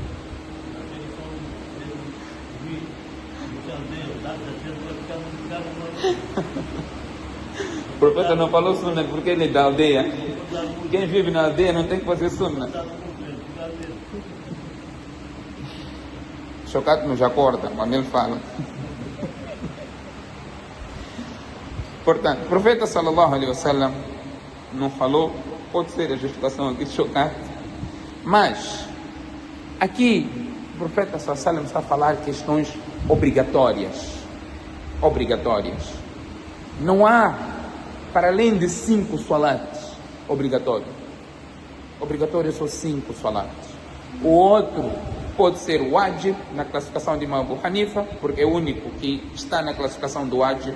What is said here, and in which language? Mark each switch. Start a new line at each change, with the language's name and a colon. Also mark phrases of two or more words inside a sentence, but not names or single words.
Portuguese: O profeta não falou sunnat porque ele é da aldeia. Quem vive na aldeia não tem que fazer sunnat. Chocat nos acorda quando ele fala. Portanto, o profeta
Arabic: صلى الله عليه وسلم
Portuguese: não falou, pode ser a justificação aqui de Chocat, mas aqui o profeta
Arabic: صلى الله عليه وسلم
Portuguese: está a falar questões obrigatórias. obrigatórias. Não há, para além de 5 salates, obrigatório. Obrigatório são 5 salates. O outro pode ser o wajib, na classificação de Imam Abu Hanifa, porque é o único que está na classificação do wajib.